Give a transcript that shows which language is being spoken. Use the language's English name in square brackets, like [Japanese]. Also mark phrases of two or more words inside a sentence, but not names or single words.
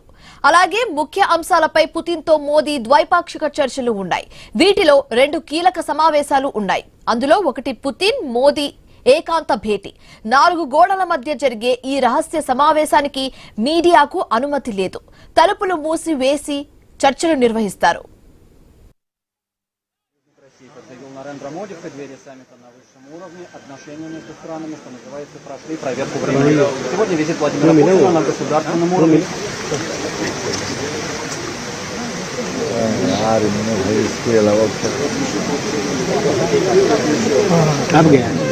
[Telugu] అలాగే ముఖ్య అంశాలపై పుతిన్ తో మోదీ ద్వైపాక్షిక చర్చలు ఉన్నాయి. వీటిలో 2 కీలక సమావేశాలు ఉన్నాయి. అందులో ఒకటి పుతిన్ మోదీ ఏకాంత భేటీ. 4 గోడల మధ్య జరిగే ఈ రహస్య సమావేశానికి మీడియాకు అనుమతి లేదు. తలుపులు మూసివేసి చర్చలు నిర్వహిస్తారు. [Russian] Нарендра Моди в преддверии саммита на высшем уровне отношения между странами, что называется, прошли проверку времени. Сегодня визит Владимира Путина на государственном уровне. [Hindi] कब गया?